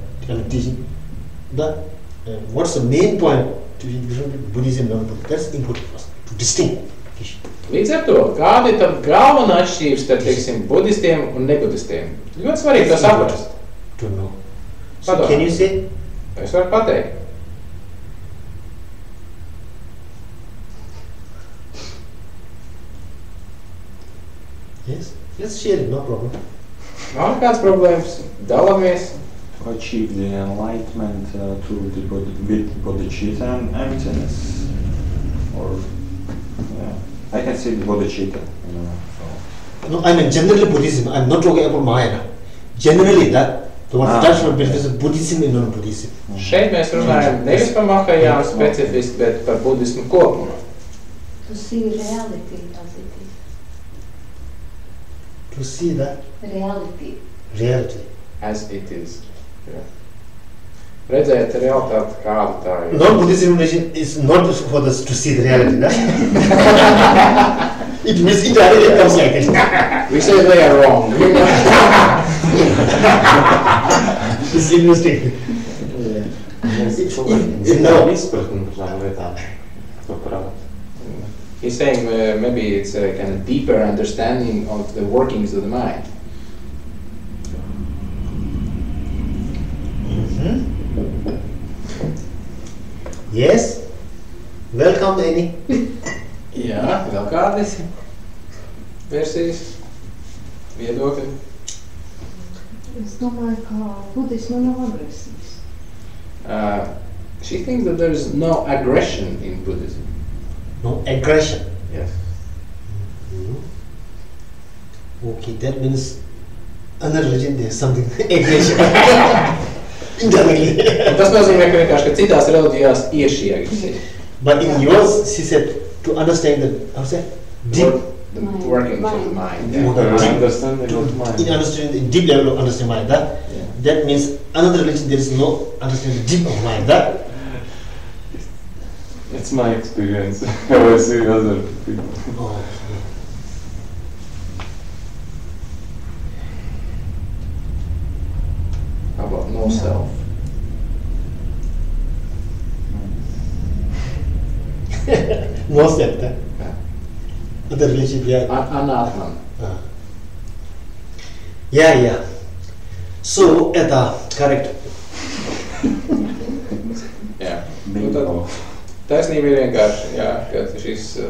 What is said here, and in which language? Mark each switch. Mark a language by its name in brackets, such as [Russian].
[English] And teaching what's the main point to Buddhism and non-Buddhism? That's important for us to distinguish. [Latvian] Līdz ar to, kāda ir tad galvenā atšķirība starp, teiksim, budistiem un nebudistiem? Ļoti svarīgi to saprast. [English] Don't know. So can you say? [Latvian] Es varu pateikt. [English] Yes, let's share it, no problem. [Latvian] Nav nekāds problēmas, dalāmies. [English] To achieve the enlightenment through the bodhicitta and emptiness, or I can say the bodhicitta. No, I mean generally Buddhism. I'm not talking about Mahayana. Generally that the traditional benefits of Buddhism and non-Buddhism. Šeit mēs runājam nevis par Mahayānu specifiski, bet par budismu kopumā. To see reality as it is. To see that reality As it is. Yeah. [Latvian] Redzēt realitāti, kāda tā ir. [English] Non-Buddhism religion is not for us to see the reality. It means indirectly comes like it. We say they are wrong. It's interesting. He's saying maybe it's a kind of deeper understanding of the workings of the mind. Yes. Welcome, Annie. [Latvian] Jā, vēl kādas versijas, viedokļi? Es domāju, ka budisma nav agresijas. [English] She thinks that there is no aggression in Buddhism. No aggression. Yes. Okay, that means another religion there is something aggression. Indirectly. [Latvian] Tas nozīmē, ka vienkārši, ka citās reliģijās ir šī agresija. [English] But in yours, she said, to understand the, how to say, deep, The workings of the mind. Yeah. Understanding of mind. in understanding the deep level of understanding mind, that means another religion there is no understanding deep of mind, It's my experience. How I see other people. Oh. How about no self? No self, Yeah. other religion, yeah. Anatman. Yeah. So, [Russian] это [English] correct. [Latvian] Jā. [English] Bingo. [Latvian] Taisnība ir vienkārši, jā, ka šis